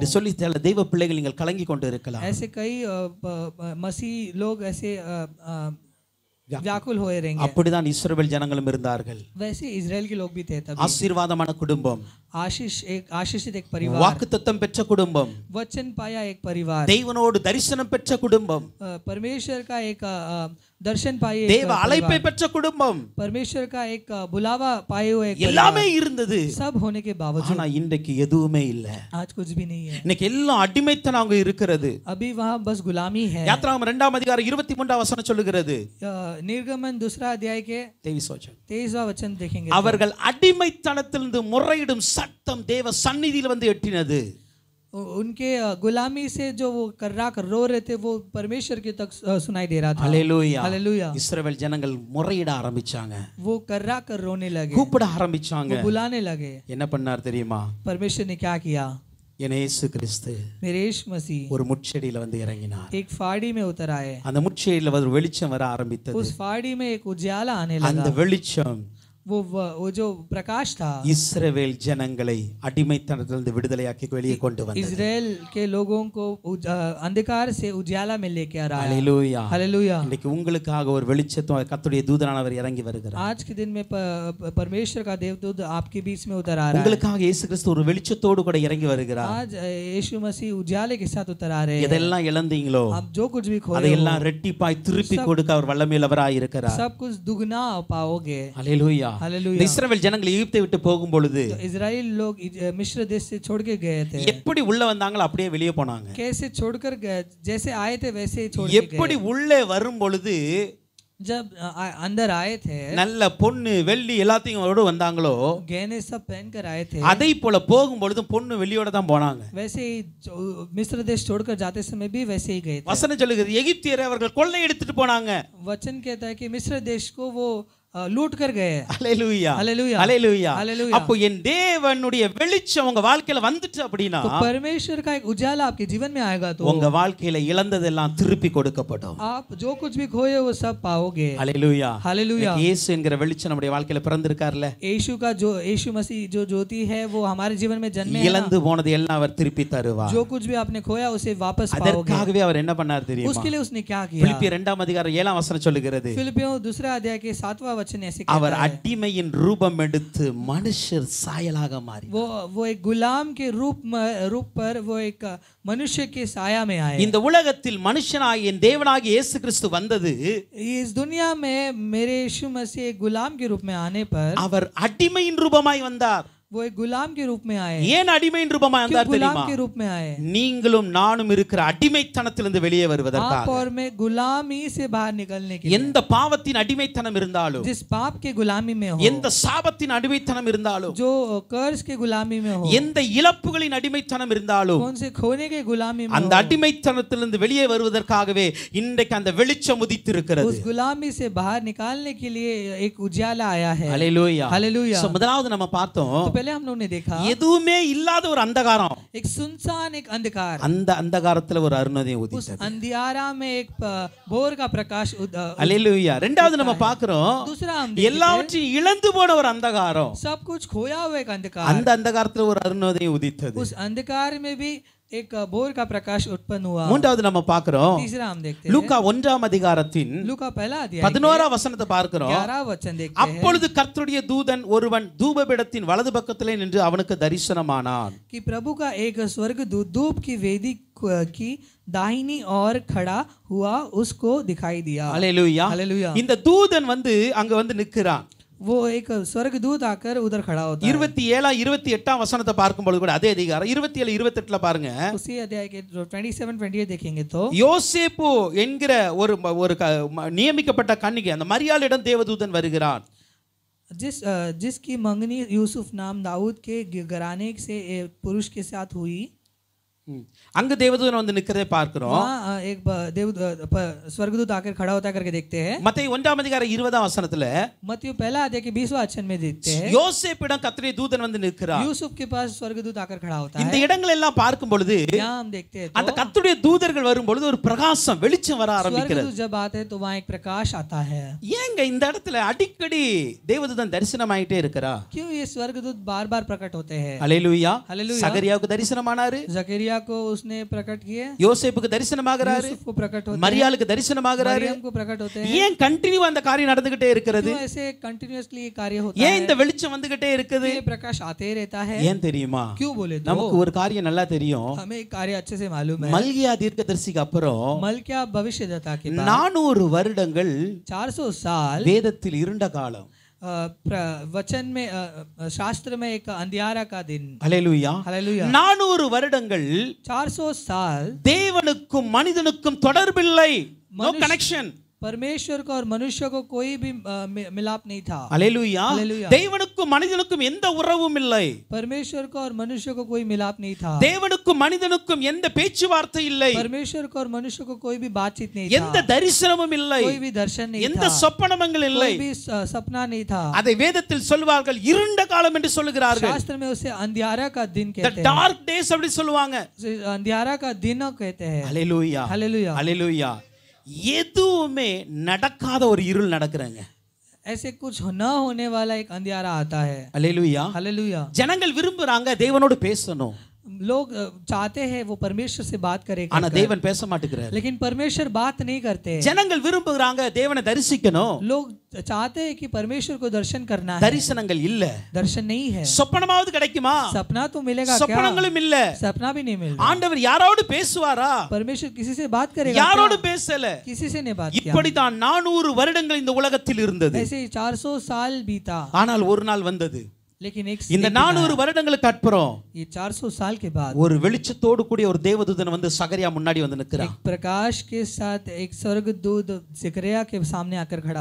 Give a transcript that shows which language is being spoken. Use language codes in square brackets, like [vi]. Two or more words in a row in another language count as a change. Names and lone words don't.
[ta] என்று சொல்லி தெய்வ பிள்ளைகள் நீங்கள் கலங்கி கொண்டு இருக்கலாம். [hi] ऐसे कई मसीह लोग ऐसे व्याकुल होए रहेंगे। [ta] அப்படிதான் இஸ்ரவேல் ஜனங்களும் இருந்தார்கள். [hi] वैसे इजराइल के लोग भी थे तभी। [ta] ஆசீர்வாதமான குடும்பம், [hi] आशीषित एक परिवार, [ta] வாக்குத்தத்தம் பெற்ற குடும்பம், [hi] वचन पाया एक परिवार, [ta] தேவனோடு தரிசனம் பெற்ற குடும்பம், [hi] परमेश्वर का एक दर्शन पाए एक [ta] தேவ அழைப்பை பெற்ற குடும்பம், [hi] परमेश्वर का एक बुलावा पाए हुए एक [ta] எல்லாமே இருந்தது. [hi] सब होने के बावजूद [ta] ஆனா இன்றைக்கு எதுவுமே இல்ல. [hi] आज कुछ भी नहीं है. [ta] இன்னைக்கு எல்லாம் அடிமைத்தனம் அங்க இருக்கிறது. [hi] अभी वहाँ बस गुलामी है. [ta] யாத்ராகமம் 2ஆம் அதிகாரம் 23ஆம் வசனம் சொல்லுகிறது. [hi] निर्गमन 2 अध्याय के 23वां वचन देखेंगे. [ta] அவர்கள் அடிமைத்தனத்திலிருந்து முறையிடும் சத்தம் தேவ சந்நிதியில் வந்து எட்டினது. [hi] उनके गुलामी से जो वो कर्रा कर रो रहे थे वो परमेश्वर के तक सुनाई दे रहा था. हालेलुया, हालेलुया. [ta] இஸ்ரவேல் ஜனங்கள் முறையிட ஆரம்பிச்சாங்க. [hi] वो कर्रा कर रोने लगे, [ta] கூப்பிட ஆரம்பிச்சாங்க, [hi] वो बुलाने लगे. [ta] என்ன பண்ணார் தெரியுமா? [hi] परमेश्वर ने क्या किया? [ta] என் இயேசு கிறிஸ்து [hi] मेरे यीशु मसीह [ta] ஒரு முட்செடியில வந்து இறங்கினார். [hi] एक फाड़ी में उतर आए. [ta] அந்த முட்செடியில ஒரு வெளிச்சம் வர ஆரம்பித்தது. [hi] उस फाड़ी में एक उजाला आने लगा. [ta] அந்த வெளிச்சம் [hi] वो जो प्रकाश था [ta] இஸ்ரவேல் ஜனங்களை அடிமைத்தனத்திலிருந்து விடுதலையாக்கி வெளியே கொண்டு வந்தது. [hi] इजराइल के लोगों को अंधकार से उजाला में लेके आ रहा है. हालेलुया, हालेलुया. [ta] இன்னைக்கு உங்களுக்காக ஒரு வெளிச்சத்தை கர்த்தருடைய தூதனானவர் இறங்கி வருகிறார். [hi] आज के दिन में परमेश्वर का देवदूत आपके बीच में उतर आ रहा है. [ta] உங்களுக்காக இயேசு கிறிஸ்து ஒரு வெளிச்சத்தோடு கூட இறங்கி வருகிறார். [hi] आज यीशु मसीह उजाले के साथ उतर आ रहे हैं. [ta] எதெல்லாம் இழந்தீங்களோ [hi] आप जो कुछ भी खोए [ta] அதையெல்லாம் ரெட்டிப்பாய் திருப்பி கொடுக்க அவர் வல்லமையுள்ளவராய் இருக்கிறார். [hi] सब कुछ दुगना पाओगे. हालेलुया. हालेलुया. [ta] இஸ்ரவேல் ஜனங்கள் எகிப்தை விட்டு போகும் பொழுது [hi] इजराइल लोग मिस्र देश से छोड़ के गए थे. [ta] எப்படி உள்ள வந்தாங்களோ அப்படியே வெளியே போனாங்க. [hi] कैसे छोड़कर गए, जैसे आए थे वैसे ही छोड़ के गए. [ta] எப்படி உள்ளே வரும் பொழுது [hi] जब अंदर आए थे [ta] நல்ல பொன்னு வெள்ளி எல்லாத்தையும் அவரோட வந்தாங்களோ [hi] गहने सब पहन कर आए थे. [ta] அதே போல போகும் பொழுது பொன்னு வெள்ளியோட தான் போனாங்க. [hi] वैसे ही मिस्र देश छोड़कर जाते समय भी वैसे ही गए थे. [ta] வசனம் சொல்லுகிறது எகிப்தியரை அவர்கள் கொள்ளை எடுத்துட்டு போனாங்க. [hi] वचन कहता है कि मिस्र देश को वो लूट कर गए. हालेलुया, हालेलुया, हालेलुया. हालेलुया. [ta] அப்போ என் தேவனுடைய வெளிச்சம் உங்க வாழ்க்கையில வந்துச்சு அப்படினா [hi] तो परमेश्वर का एक उजाला आपके जीवन में आएगा तो [ta] உங்க வாழ்க்கையில இழந்ததெல்லாம் திருப்பி கொடுக்கப்படும். [hi] आप जो कुछ भी खोए वो सब पाओगे. हालेलुया, हालेलुया. [ta] இயேசு என்கிற வெளிச்சம் நம்முடைய வாழ்க்கையில பிறந்திருக்கார்ல. [hi] यीशु मसीह जो ज्योति है वो हमारे जीवन में जन्मे है. [ta] இழந்து போனது எல்லாம் அவர் திருப்பி தருவார். [hi] जो कुछ भी आपने खोया उसे वापस पाओगे. [ta] அதற்காகவே அவர் என்ன பண்ணார் தெரியுமா? [hi] उसके लिए उसने क्या किया? [ta] பிலிப்பியர் 2ஆம் அதிகாரம் 7ஆம் வசனம் சொல்லுகிறது. [hi] फिलिपियों 2 अध्याय के 7वां वचन ऐसे कहता [ta] அவர் [hi] है [ta] அடிமையின் ரூபம் எடுத்து மனுஷர் சாயலாக மாறி [hi] वो एक गुलाम के रूप पर वो एक मनुष्य के साया में आए. [ta] இந்த உலகத்தில் மனுஷனாகிய என் தேவனாகிய இயேசு கிறிஸ்து வந்தது [hi] इस दुनिया में मेरे यीशु मसीह एक गुलाम के रूप में आने पर [ta] அவர் அடிமையின் ரூபமாய் வந்தார். [hi] वो एक गुलाम के रूप में आए. [ta] ஏன் அடிமையின் ரூபமாய் வந்தார் தெரியுமா? [hi] गुलाम के रूप में आए. [ta] நீங்களும் நானும் இருக்கிற அடிமைத்தனத்திலிருந்து வெளியே வருவதற்காக. [hi] आप और मैं गुलामी से बाहर निकलने के लिए. [ta] எந்த பாவத்தின் அடிமைத்தனம் இருந்தாலும், [hi] जिस पाप के गुलामी में हो, [ta] எந்த சாபத்தின் அடிமைத்தனம் இருந்தாலும், [hi] जो कर्ज के गुलामी में हो, [ta] எந்த இழப்புகளின் அடிமைத்தனம் இருந்தாலும், [hi] कौन से खोने के गुलामी में [ta] அந்த அடிமைத்தனத்திலிருந்து வெளியே வருவதற்காகவே இன்றைக்கு அந்த வெளிச்சம் உதித்திருக்கிறது. [hi] उस गुलामी से बाहर निकालने के लिए एक उजाला आया है. हालेलुया, हालेलुया. [ta] சோ முதலாவது நம்ம பார்த்தோம், [hi] तो पहले हम लोगों ने देखा [ta] எதுவுமே இல்லாத ஒரு अंधகாரம், [hi] एक सुनसान एक अंधकार. [ta] அந்த अंधகாரத்துல ஒரு அருணோதயம் [hi] उस [ta] உதித்தது. [hi] अंधियारा में एक भोर का प्रकाश. हालेलुया. [ta] இரண்டாவது நம்ம பார்க்கிறோம், [hi] दूसरा हम [ta] எல்லாவற்றையும் இழந்து போன ஒரு अंधகாரம், [hi] सब कुछ खोया हुआ एक अंधकार. [ta] அந்த अंधகாரத்துல ஒரு அருணோதயம் உதித்தது. [hi] उस अंधकार में भी एक भोर का प्रकाश उत्पन्न हुआ. [ta] மூன்றாவது நம்ம பார்க்கிறோம், [hi] तीसरा हम देखते हैं [ta] லூக்கா 1ஆம் அதிகாரத்தின் [hi] लूका पहला अध्याय [ta] 11ஆம் வசனத்தை பார்க்கிறோம். [hi] 11 वचन देखते हैं. [ta] அப்பொழுது கர்த்தருடைய தூதன் ஒருவன் தூபபீடத்தின் வலது பக்கத்திலே நின்று அவனுக்கு தரிசனமானான். [hi] कि प्रभु का एक स्वर्गदूत धूप की वेदी की दाहिनी ओर खड़ा हुआ उसको दिखाई दिया. हालेलुया. हालेलुया. [ta] இந்த தூதன் வந்து அங்க வந்து நிற்கிறான். [hi] वो एक स्वर्गदूत आकर उधर खड़ा होता है. [ta] 27 28ஆம் வசனத்தை பார்க்கும்போது கூட அதே அதிகாரம் 27 28ல பாருங்க. [hi] उसी अध्याय के 27 28 देखेंगे तो [ta] யோசேப்பு என்கிற ஒரு நியமிக்கப்பட்ட கன்னிகை அந்த மரியாளிடம் தேவதூதன் வருகிறான். [hi] जिसकी मंगनी यूसुफ नाम दाऊद के घराने से पुरुष के साथ हुई. [ta] அங்க தேவதூதன் வந்து நிக்கிறதை பார்க்கிறோம். [hi] एक स्वर्गदूत आकर खड़ा होता करके देखते हैं. [ta] மத்தேயு 1ஆம் அதிகாரம் 20ஆம் வசனத்துல [hi] मत्ती पहला अध्याय के 20वां वचन में देखते हैं [ta] யோசேப்பிடம் கர்த்தருடைய தூதன் வந்து நிற்கிறார். [hi] यूसुफ के पास स्वर्गदूत आकर खड़ा होता है. [ta] இந்த இடங்கள் எல்லாம் பார்க்கும் பொழுது [hi] यहाँ हम देखते हैं [ta] அந்த கர்த்தருடைய தூதர்கள் வரும் பொழுது ஒரு பிரகாசம் வெளிச்சம் வர ஆரம்பிக்கிறது. [hi] स्वर्गदूत जब आते हैं तो वहाँ एक प्रकाश आता है. [ta] ஏங்க இந்த இடத்துல அடிக்கடி தேவதூதன் தரிசனமாயிட்டே இருக்கிறா? [hi] क्यों ये स्वर्गदूत बार-बार प्रकट होते हैं? हालेलुया. हालेलुया. [ta] சகரியாவுக்கு தரிசனமானாரு, [hi] जकरिया को उसने प्रकट किए, [ta] யோசேப்புக்கு தரிசனமாகறாரு, [hi] यूसुफ को प्रकट होते हैं, [ta] மரியாளுக்கு தரிசனமாகறாரு. [hi] मरियम को प्रकट होते हैं. [ta] ஏன் கண்டினியூ அந்த காரியம் நடந்துகிட்டே இருக்கிறது? [hi] क्यों ऐसे कंटिन्यूअसली ये कार्य होता [ta] ஏன் [hi] है? [ta] இந்த வெளிச்சம் வந்துகிட்டே இருக்குது? [hi] ये प्रकाश आते ही रहता है. [ta] ஏன் தெரியுமா? [hi] क्यों बोले तो [ta] நமக்கு ஒரு காரியம் நல்லா தெரியும். [hi] हमें एक कार्य अच्छे से मालूम है. [ta] மல்கியா தீர்க்கதரிசிக்கு அப்புறம் [hi] मल्किया भविष्यद्वक्ता के बाद [ta] 400 வருடங்கள் [hi] 400 साल [ta] வேதத்தில் இருண்ட காலம். [hi] वचन में शास्त्र में एक अंधियारा का दिन. [ta] ஹல்லேலூயா. [hi] हालेलुया. [ta] 400 வருடங்கள் [hi] 400 साल [ta] தேவனுக்கும் மனிதனுக்கும் தொடர்பில்லை. [en] no connection. [hi] परमेश्वर को और मनुष्य को कोई भी मिलाप नहीं था. [ta] ஹல்லேலூயா. [hi] हालेलुया. [ta] தேவனுக்கும் மனிதனுக்கும் எந்த உறவும் இல்லை. [hi] परमेश्वर को और मनुष्य को कोई मिलाप नहीं था. [ta] தேவனுக்கும் மனிதனுக்கும் எந்த பேச்சுவார்த்தை இல்லை. [hi] परमेश्वर को और मनुष्य को कोई भी बातचीत नहीं था. [ta] எந்த தரிசனமும் இல்லை. [hi] कोई भी दर्शन नहीं [ta] எந்த [hi] था. [ta] சொப்பனங்கள் இல்லை. [hi] कोई भी सपना नहीं था. [ta] அதை வேதத்தில் சொல்வார்கள் இருண்ட காலம் என்று சொல்லுகிறார்கள். [hi] शास्त्र में उसे अंधियारा का दिन the कहते हैं. [en] dark days [ta] அப்படி சொல்லுவாங்க. [hi] अंधियारा का दिन कहते हैं. [ta] ஹல்லேலூயா. [hi] हालेलुया. [ta] ஹல்லேலூயா. எதுவுமே நடக்காத ஒரு இருள் நடக்குறாங்க. [hi] ऐसे कुछ न होने वाला एक अंधियारा आता है. [ta] ஹல்லேலூயா. [hi] हालेलुया. [ta] ஜனங்கள் விரும்புறாங்க தேவனோடு பேசணும். [hi] लोग चाहते हैं वो परमेश्वर से बात करे, [ta] ஆனா தேவன் பேச மாட்டேங்கிறார். [hi] लेकिन परमेश्वर बात नहीं करते. [ta] ஜனங்கள் விரும்புறாங்க தேவனை தரிசிக்கணும். [hi] लोग चाहते हैं कि परमेश्वर को दर्शन करना है. [ta] தரிசனங்கள் இல்ல. [hi] दर्शन नहीं है. [ta] சொப்பனமாவது கிடைக்குமா? [hi] सपना तो मिलेगा क्या? [ta] சொப்பனங்களும் இல்ல. [hi] सपना भी नहीं मिलता. [ta] ஆண்டவர் யாரோடு பேசுவாரா? [hi] परमेश्वर किसी से बात करेगा? [ta] யாரோடு பேசல. [hi] किसी से नहीं बात किया. [ta] இப்படி தான் 400 வருடங்கள் இந்த உலகத்தில் இருந்தது. [hi] ऐसे 400 साल बीता. [ta] ஆனால் ஒரு நாள் வந்தது. [hi] लेकिन [ta] இந்த 400 வருடங்களுக்கு அப்புறம் [hi] ये 400 साल के बाद [ta] ஒரு வெளிச்சத்தோடு கூடிய ஒரு தேவதூதன் வந்து சகரியா முன்னாடி வந்து நிற்கிறான். [hi] एक प्रकाश के साथ एक स्वर्गदूत जकरिया के सामने आकर खड़ा